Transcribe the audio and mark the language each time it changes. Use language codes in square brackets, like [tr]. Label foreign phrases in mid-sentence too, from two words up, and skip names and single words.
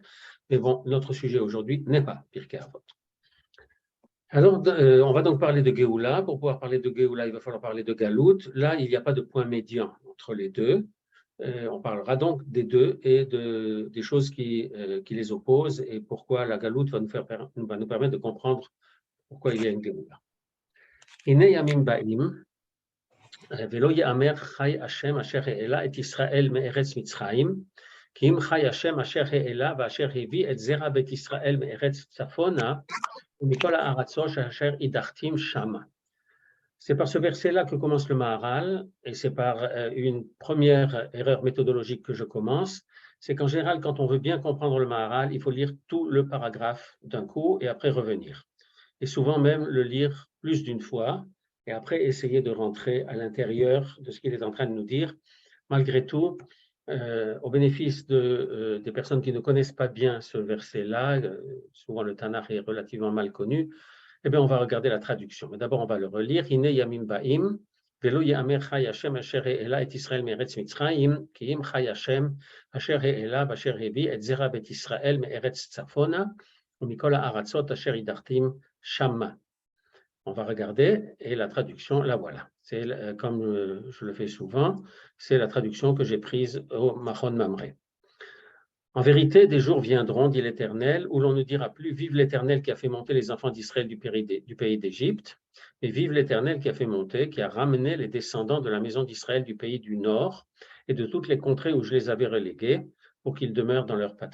[fr] Mais bon, notre sujet aujourd'hui n'est pas Pirkei Avot. Alors, on va donc parler de Géoula. Pour pouvoir parler de Géoula, il va falloir parler de Galout. Là, il n'y a pas de point médian entre les deux. On parlera donc des deux et des choses qui les opposent et pourquoi la Galout va nous permettre de comprendre pourquoi il y a une Géoula. [he] הנה ימים באים ולא יאמר חי השם אשר העלה את ישראל מארץ מצרים כי אם חי השם אשר העלה ואשר הביא את זרע בית ישראל מארץ צפונה ומכל הארצות אשר הדחתים שמה. [fr] C'est par ce verset-là que commence le Maharal, et c'est par une première erreur méthodologique que je commence. C'est qu'en général, quand on veut bien comprendre le Maharal, il faut lire tout le paragraphe d'un coup et après revenir. Et souvent même le lire plus d'une fois et après essayer de rentrer à l'intérieur de ce qu'il est en train de nous dire. Malgré tout, au bénéfice des personnes qui ne connaissent pas bien ce verset-là, souvent le Tanakh est relativement mal connu, eh bien, on va regarder la traduction. Mais d'abord, on va le relire. [he] הנה ימים באים ולא יאמר חי השם אשר העלה את ישראל מארץ מצרים כי אם חי השם אשר העלה ואשר הביא את זרע בית ישראל מארץ צפונה ומכל הארצות אשר הדחתים שמה. [fr] On va regarder, et la traduction, la voilà. C'est comme je le fais souvent, c'est la traduction que j'ai prise au Machon Mamre. En vérité, des jours viendront, dit l'Éternel, où l'on ne dira plus « Vive l'Éternel qui a fait monter les enfants d'Israël du pays d'Égypte », mais « Vive l'Éternel qui a fait monter, qui a ramené les descendants de la maison d'Israël du pays du Nord et de toutes les contrées où je les avais relégués pour qu'ils demeurent dans leur patrie.